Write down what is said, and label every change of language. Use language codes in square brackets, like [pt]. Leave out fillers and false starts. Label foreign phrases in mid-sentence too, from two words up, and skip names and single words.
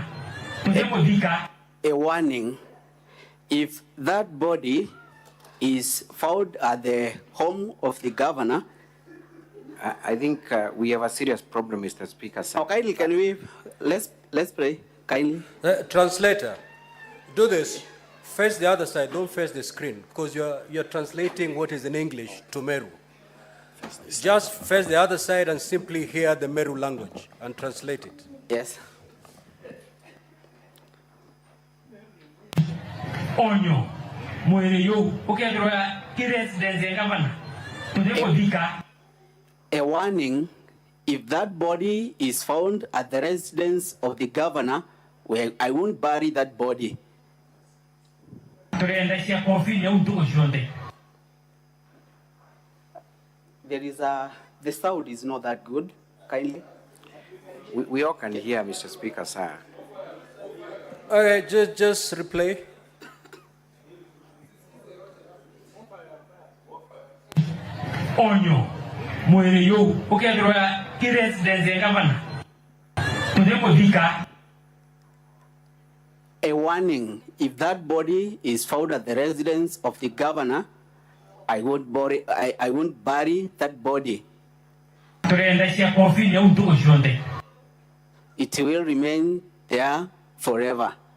[mer] Tudemo dika. [en] A warning, if that body is found at the home of the governor. I think we have a serious problem, Mr. Speaker, sir. Oh, kindly, can we, let's pray, kindly. Translator, do this. Face the other side, don't face the screen, because you're translating what is in English to Meru. Just face the other side and simply hear the Meru language and translate it. Yes. [mer] Onyo, mwere yo, ukiadroya kiresidence gavana. Tudemo dika. [en] A warning, if that body is found at the residence of the governor, well, I won't bury that body. [mer] Tureendeshia kofini ya unduko shonde. [en] There is the sound is not that good, kindly. We all can hear, Mr. Speaker, sir. Okay, just replay. [mer] Onyo, mwere yo ukethirwa ki residence ya governor Odhiambo Thika. [en] A warning, if that body is found at the residence of the governor, I won't bury that body. It will remain there forever.